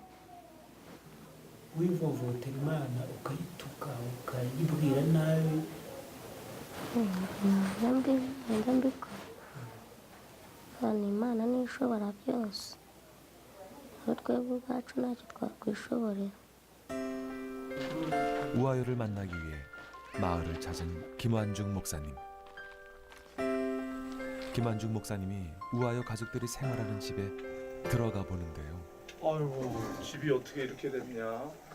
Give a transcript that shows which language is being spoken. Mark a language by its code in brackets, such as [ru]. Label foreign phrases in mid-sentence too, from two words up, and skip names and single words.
[rw] wivovotera imana ukayituka ukayibwira nabi najya mbikora kandi imana niyo ishobora byose aho twebwe ubwacu ntacyo twakwishoborera [ko] 우아여를 만나기 위해 마을을 찾은 김완중 목사님. 김완중 목사님이 우아여 가족들이 생활하는 집에 들어가 보는데요. 아이고, 집이 어떻게 이렇게 됐냐?